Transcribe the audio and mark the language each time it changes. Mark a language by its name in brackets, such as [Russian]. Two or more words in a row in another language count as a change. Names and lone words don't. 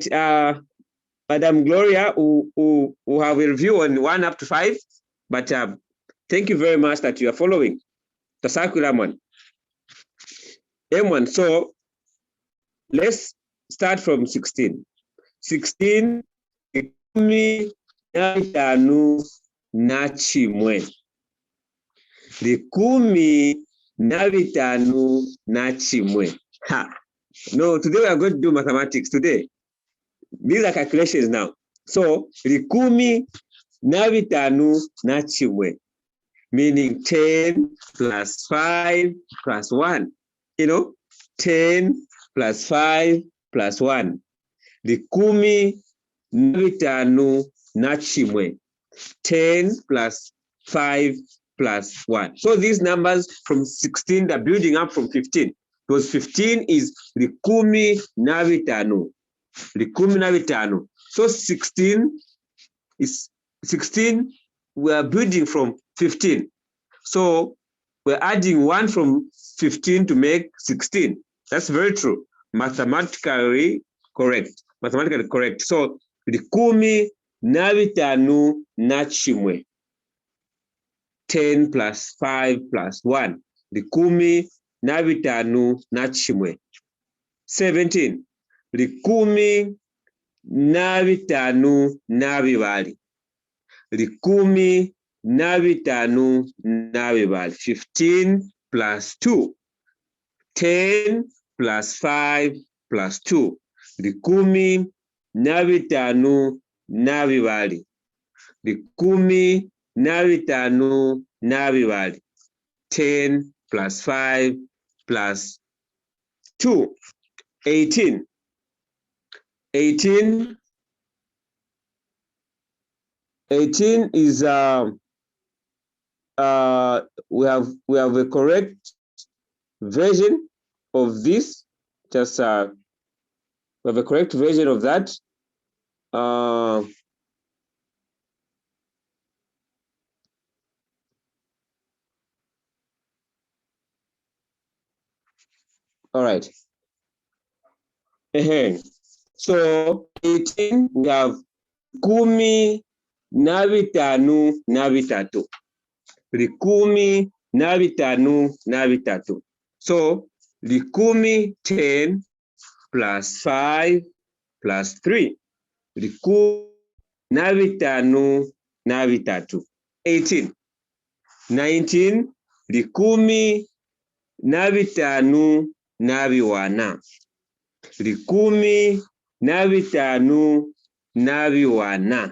[English] Madam Gloria, who have a review on 1 up to 5, but thank you very much that you are following. [Luvale] TUNASAKWILILA M1. [English] So let's start from 16. 16, [Luvale] likumi na bitanu na chimwe. Likumi na bitanu na chimwe. Ha. [English] No, today we are going to do mathematics today. These are calculations now. So, [Luvale] likumi na bitanu na chimwe, [English] meaning 10 plus 5 plus 1. 10 plus 5 plus 1. [Luvale] Likumi na bitanu na chimwe. [English] 10 plus 5 plus 1. So these numbers from 16, they're building up from 15. Because 15 is [Luvale] likumi na bitanu. Likumi na bitanu. [English] So 16 is 16, we are building from 15. So we're adding 1 from 15 to make 16. That's very true. Mathematically correct. [Luvale] So likumi na bitanu na chimwe. [English] 10 plus 5 plus 1. [Luvale] Likumi na bitanu na chimwe. [English] 17. [Luvale] Likumi na bitanu na bibali. Likumi na bitanu na bibali. [English] 15 plus 2. 10 plus 5 plus 2. [Luvale] Likumi na bitanu na bibali. Likumi na bitanu na bibali. [English] 10 plus 5 plus 2. 18. 18 is we have a correct version of this. Just we have a correct version of that. All right. [Luvale] So 18, [English] we have [Luvale] likumi na bitanu na bitatu. Likumi na bitanu na bitatu. [English] So likumi 10 plus 5 plus 3. [Luvale] Likumi na bitanu na bitatu. [English] 18. [Luvale] 19, likumi na bitanu na biwana. Likumi na bitanu na biwana.